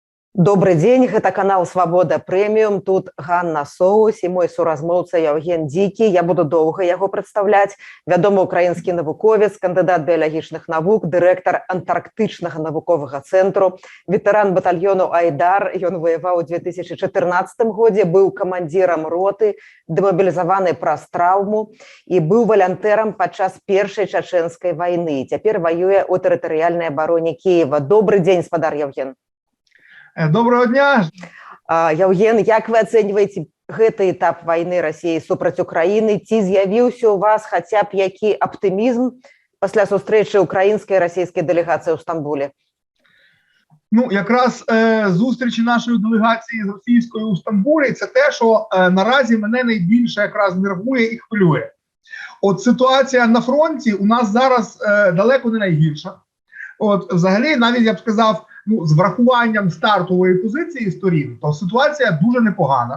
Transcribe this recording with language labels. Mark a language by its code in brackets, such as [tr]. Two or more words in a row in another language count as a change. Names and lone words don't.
[ru] Добрый день, это канал Свобода Премиум, тут Ганна Соус и мой суразмоўца Яўген Дзікі. [be] Я буду доўга яго прадстаўляць. Вядомы украінскі навуковец, кандыдат біялагічных навук, дырэктар антарктычнага навуковага цэнтру, ветэран батальёну Айдар. Ён воеваў у 2014 годзе, быў камандзірам роты, дэмабілізаваны праз траўму і быў валянтэрам падчас першай чачэнскай вайны. Цяпер ваюе ў тэрытарыяльнай абароне Кіева. Добрый дзень, спадар Яўген. [uk] Доброго дня. [be] Яўген, як вы ацэньваеце гэты этап вайны Расіі супраць Украіны? Ці з'явіўся у вас хаця б які аптымізм пасля сустрэчы украінскай і расійскай дэлегацыі ў Стамбулі? [uk] Ну, якраз зустрічі нашої делегації з російською у Стамбулі – це те, що наразі мене найбільше якраз нервує і хвилює. От ситуація на фронті у нас зараз далеко не найгірша. От взагалі, навіть я б сказав, ну, з врахуванням стартової позиції сторін, то ситуація дуже непогана.